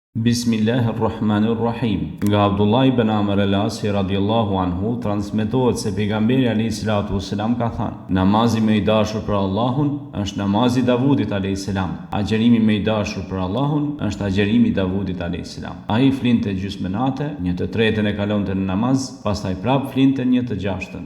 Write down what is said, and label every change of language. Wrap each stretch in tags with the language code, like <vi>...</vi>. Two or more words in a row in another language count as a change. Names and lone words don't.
<ar>بسم الله الرحمن الرحيم.</ar> <sq>Nga Abdullah ibn Amr al-Asi</sq> <ar>رضي الله عنه</ar> <sq>transmetohet se pejgamberi</sq> <ar>عليه الصلاة والسلام</ar> <sq>ka thënë: Namazi më i dashur për Allahun është namazi Davudit</sq> <ar>عليه السلام.</ar> <sq>Agjerimi më i dashur për Allahun është agjerimi Davudit</sq> <ar>عليه السلام.</ar> <sq>Ai flinte gjysmën natë, një të tretën e kalonte në namaz, pastaj prap flinte një të gjashtën.</sq>